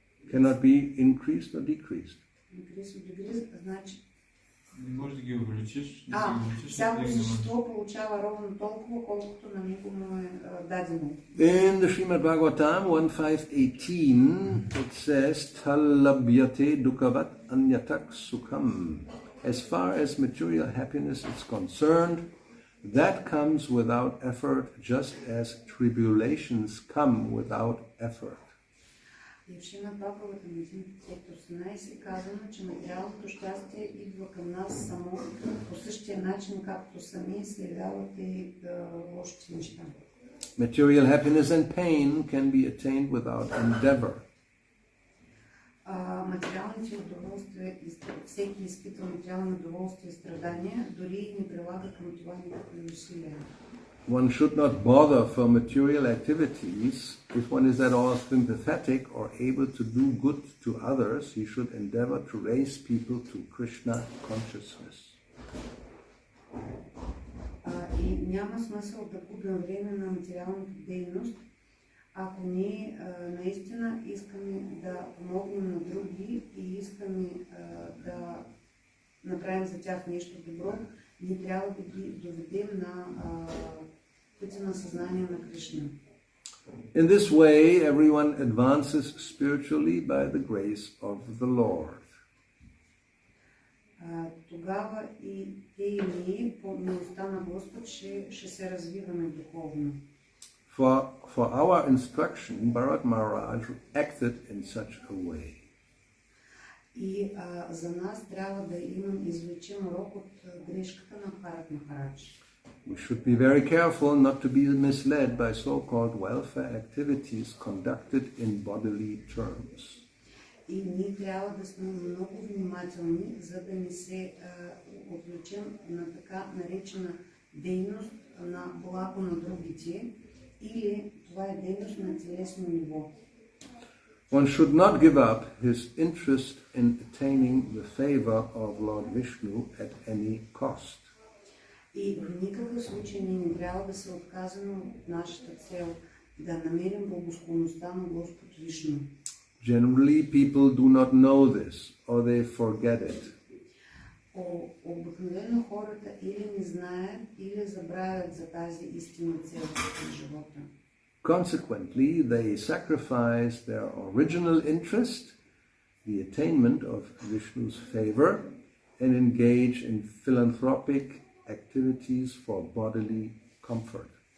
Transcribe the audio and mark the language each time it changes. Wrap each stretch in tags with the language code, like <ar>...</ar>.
<en>cannot be increased or decreased.</en> <bg>Значи не можеш да ги увеличиш. Всяко същество получава ровно толкова, колкото на него му е дадено.</bg> <en>In the Srimad Bhagavatam 1.5.18 it says</en> <sa>Talabhyate dukkhavat anyatak sukham.</sa> <en>As far as material happiness is concerned, that comes without effort, just as tribulations come without effort.</en> <bg>И в Шримад Бхагаватам 1.18 казано, че материалното щастие идва към нас само по същия начин, както сами се явяват и лошите неща.</bg> <en>Material happiness and pain can be attained without endeavor.</en> <bg>Материалните удоволствия, всеки изпитва материални удоволствия и страдания, дори не прилага към това никакви усилия.</bg> <en>One should not bother for material activities if one is at all sympathetic or able to do good to others. He should endeavor to raise people to Krishna consciousness.</en> <bg>И няма смисъл да губим време на материалната дейност, ако ние наистина искаме да помогнем на други и искаме да направим за тях нещо добро, ние трябва да ги доведем на пътя на съзнание на Кришна.</bg> <en>In this way, everyone advances spiritually by the grace of the Lord.</en> <bg>Тогава и те и ние по милостта на Господ ще се развиваме духовно.</bg> <en>For our instruction, Bharat Maharaj acted in such a way.</en> <bg>И за нас трябва да извлечем урок от грешката на Бхарат Махарадж.</bg> <en>We should be very careful not to be misled by so-called welfare activities conducted in bodily terms.</en> <bg>И ние трябва да сме много внимателни, за да не се отвлечем на така наречена дейност на благо на другите, или това е дейност на телесно ниво.</bg> <en>One should not give up his interest in attaining the favor of Lord Vishnu at any cost.</en> <bg>И в никакъв случай ние не трябва да се отказваме от нашата цел да намерим благосклонността на Господ Вишну.</bg> <en>Generally, people do not know this or they forget it.</en> <bg>Обикновено хората или не знаят, или забравят за тази истинна цел на живота.</bg> <en>Consequently, they sacrifice their original interest, the attainment of Vishnu's favor, and engage in philanthropic activities for bodily comfort.</en>